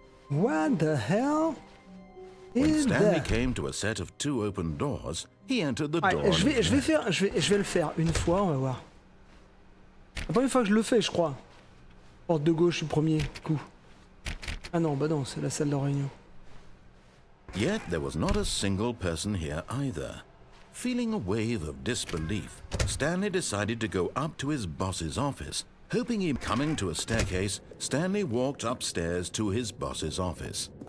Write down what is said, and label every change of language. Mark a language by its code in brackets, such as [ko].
[en] What the hell When is Stanley that? came to a set of 2 open doors, he entered the door. [fr] Ouais, je vais le faire une fois, on va voir. La première fois que je le fais, je crois. Porte de gauche, le premier coup. Ah non, bah non, c'est la salle de réunion. [en] Yet there was not a single person here either. Feeling a wave of disbelief, Stanley decided to go up to his boss's office. Hoping he coming to a staircase, Stanley walked upstairs to his boss's office.